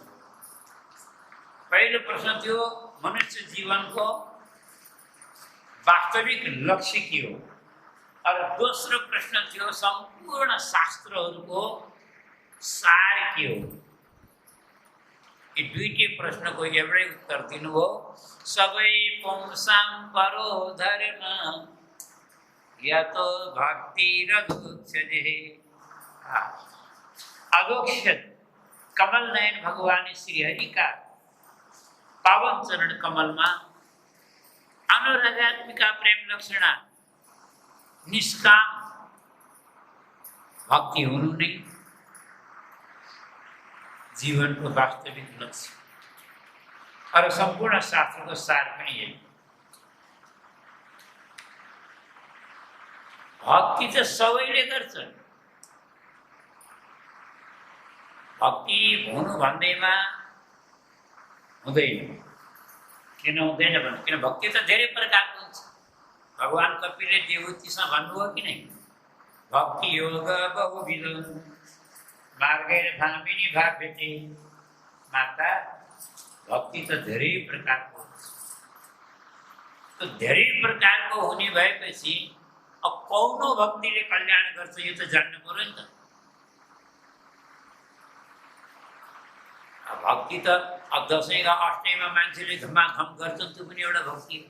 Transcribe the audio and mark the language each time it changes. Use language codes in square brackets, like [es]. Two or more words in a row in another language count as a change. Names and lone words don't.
[ne] पहिलो प्रश्न थियो मनुष्य जीवनको वास्तविक लक्ष्य के हो, और दोस्रो प्रश्न थियो सम्पूर्ण शास्त्रहरूको सार के हो। यी दुईटै प्रश्नको एउटै उत्तर दिनुभयो। [sa] सबै पुंसां परो धर्म यतो भक्ति रघुक्षजे। [ne] अघोक्षज कमल नयन भगवान श्री हरि का पावन चरण कमलमा अनुरागात्मिका प्रेम लक्षणा निष्काम भक्ति हुनु नै जीवनको वास्तविक लक्ष्य, और सम्पूर्ण शास्त्रको सार पनि यही। भक्ति त सबैले गर्छन्। भक्ति हुनु भन्दैमा हुँदैन। किन हुँदैन भने किन भक्ति त धेरै प्रकारको हुन्छ। भगवान कपिलले देवहूतिसँग भन्नुभयो कि नै, [sa] भक्ति योग बहुविध मार्गैर धामिनी भाव्यते। [ne] माता भक्ति त धेरै प्रकारको हुन्छ। तो धेरै प्रकारको हुने भएपछि अब कौनो भक्तिले कल्याण गर्छ यो त जान्नु पर्यो नि त। भक्ति त अब दसैँका अष्टमीमा मान्छेले घमाघम गर्छन्, त्यो पनि एउटा भक्ति हो।